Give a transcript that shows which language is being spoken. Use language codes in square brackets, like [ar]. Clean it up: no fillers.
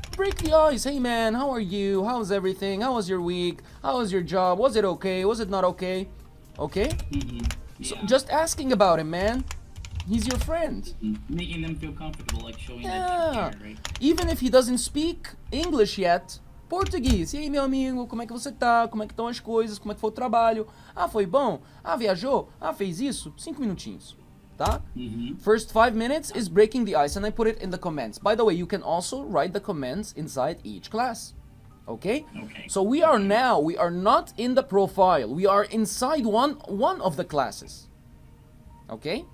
[en] break the ice. Hey man, how are you? How's everything? How was your week? How was your job? Was it okay? Was it not okay? Okay? So Yeah. just asking about him, man. He's your friend. Making them feel comfortable, like showing that Yeah. you care, right? Even if he doesn't speak English yet, português. [pt] E aí, meu amigo, como é que você tá? Como é que estão as coisas? Como é que foi o trabalho? Ah, foi bom? Ah, viajou? Ah, fez isso? 5 minutinhos. Tá? [en] First 5 minutes is breaking the ice, and I put it in the comments. By the way, you can also write the comments inside each class. Okay? Okay. So we are not in the profile. We are inside one of the classes. Okay?